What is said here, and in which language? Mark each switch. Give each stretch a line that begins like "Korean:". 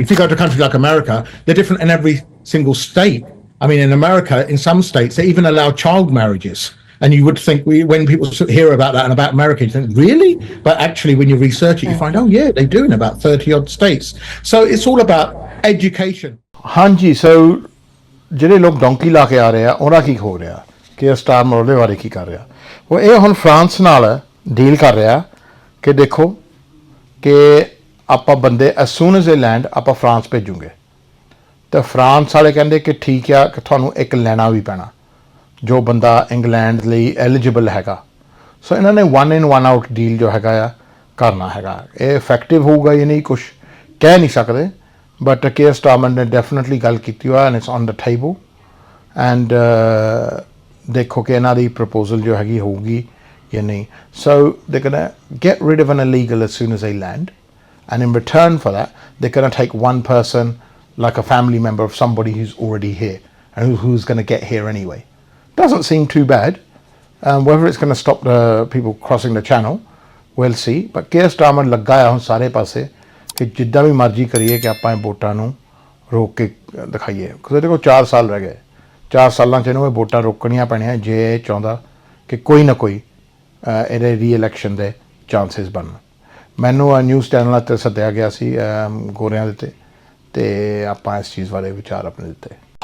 English: If you go to a country like America, they're different in every single state. I mean, in America, in some states, they even allow child marriages. And you would think, when people hear about that and about America, you think, really? But actually, when you research it, you find, oh, yeah, they do in about 30-odd states. So it's all about education.
Punjabi: ਹਾਂਜੀ ਸੋ ਜਿਹੜੇ ਲੋਕ donkey ਲਾ ਕੇ ਆ ਰਹੇ ਆ ਉਹਨਾਂ ਕੀ ਹੋ ਰਿਹਾ ਕਿ ਸਟਾਰ ਮਰੋਲੇ ਬਾਰੇ ਕੀ ਕਰ ਰਿਹਾ ਉਹ ਇਹ ਹੁਣ ਫਰਾਂਸ ਨਾਲ ਡੀਲ ਕਰ ਰਿਹਾ ਕਿ ਦੇਖੋ ਕਿ ਆਪਾਂ ਬੰਦੇ
English: as soon as a land
Punjabi: ਆਪਾਂ ਫਰਾਂਸ ਭੇਜੂਗੇ ਤਾਂ ਫਰਾਂਸ ਵਾਲੇ ਕਹਿੰਦੇ ਕਿ ਠੀਕ ਆ ਕਿ ਤੁਹਾਨੂੰ ਇੱਕ ਲੈਣਾ ਵੀ ਪੈਣਾ ਜੋ ਬੰਦਾ ਇੰਗਲੈਂਡ ਲਈ ਐਲੀਜੀਬਲ ਹੈਗਾ ਸੋ ਇਹਨਾਂ ਨੇ 1 in 1 out ਡੀਲ ਜੋ ਹੈਗਾ ਆ ਕਰਨਾ ਹੈਗਾ ਇਹ ਇਫੈਕਟਿਵ ਹੋਊਗਾ ਇਹ ਨਹੀਂ ਕੁਛ ਕਹਿ ਨਹੀਂ ਸਕਦੇ ਬਟ ਕੇਅਰ ਸਟਾਰਮਰ ਨੇ ਡੈਫੀਨਿਟਲੀ ਗੱਲ ਕੀਤੀ ਹੋਇਆ
English: and it's on the table and
Punjabi: ਦੇਖੋ ਕਿ ਇਹਨਾਂ ਦੀ ਪ੍ਰਪੋਜ਼ਲ ਜੋ ਹੈਗੀ ਹੋਊਗੀ ਜਾਂ ਨਹੀਂ
English: So they can get rid of an illegal as soon as they land and in return for that they're going to take one person like a family member of somebody who's already here and who's going to get here anyway. Doesn't seem too bad. Whether it's going to stop the people crossing the channel, we'll see.
Punjabi: But Keir Starmer ਲੱਗਾ ਆ ਹੁਣ ਸਾਰੇ ਪਾਸੇ ਕਿ ਜਿੱਦਾਂ ਵੀ ਮਰਜ਼ੀ ਕਰੀਏ ਕਿ ਆਪਾਂ ਇਹ ਵੋਟਾਂ ਨੂੰ ਰੋਕ ਕੇ ਦਿਖਾਈਏ ਕਿਉਂਕਿ ਇਹਦੇ ਕੋਲ 4 ਸਾਲ ਰਹਿ ਗਏ 4 ਸਾਲਾਂ 'ਚ ਇਹਨੂੰ ਇਹ ਵੋਟਾਂ ਰੋਕਣੀਆਂ ਪੈਣੀਆਂ ਜੇ ਇਹ ਚਾਹੁੰਦਾ ਕਿ ਕੋਈ ਨਾ ਕੋਈ ਇਹਦੇ ਰੀ-ਇਲੈਕਸ਼ਨ ਦੇ ਚਾਂਸਿਸ ਬਣਨ ਮੈਨੂੰ ਨਿਊਜ਼ ਚੈਨਲਾਂ 'ਤੇ ਸੱਦਿਆ ਗਿਆ ਸੀ ਗੋਰਿਆਂ ਦੇ ਤੇ ਆਪਾਂ ਇਸ ਚੀਜ਼ ਬਾਰੇ ਵਿਚਾਰ ਆਪਣੇ ਦਿੱਤੇ